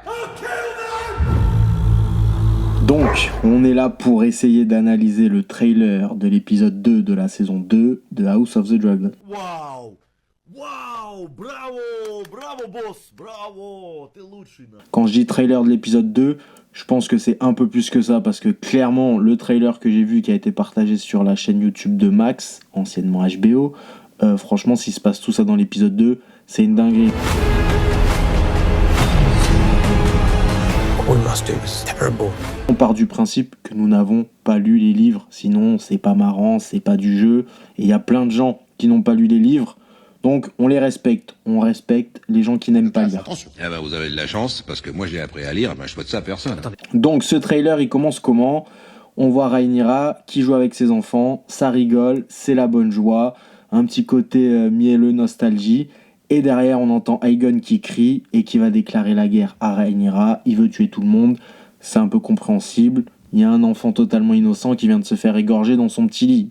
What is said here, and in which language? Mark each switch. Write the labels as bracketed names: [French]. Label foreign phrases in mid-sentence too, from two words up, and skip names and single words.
[French] Donc, on est là pour essayer d'analyser le trailer de l'épisode 2 de la saison 2 de House of the Dragon. [Russian] Вау! Вау! Браво! Браво, босс! Браво! Ты лучший, на. [French] Quand je dis trailer de l'épisode 2, je pense que c'est un peu plus que ça, parce que clairement, le trailer que j'ai vu qui a été partagé sur la chaîne YouTube de Max, anciennement HBO, franchement, s'il se passe tout ça dans l'épisode 2, c'est une dinguerie. [English] What we must do is terrible. [French] On part du principe que nous n'avons pas lu les livres, sinon c'est pas marrant, c'est pas du jeu, et il y a plein de gens qui n'ont pas lu les livres, donc on les respecte, on respecte les gens qui n'aiment pas lire. Eh ben, vous avez de la chance, parce que moi j'ai appris à lire, ben, je souhaite ça à personne. Donc ce trailer il commence comment ? On voit Rhaenyra qui joue avec ses enfants, ça rigole, c'est la bonne joie, un petit côté mielleux nostalgie, et derrière on entend Aegon qui crie et qui va déclarer la guerre à Rhaenyra, il veut tuer tout le monde, c'est un peu compréhensible, il y a un enfant totalement innocent qui vient de se faire égorger dans son petit lit.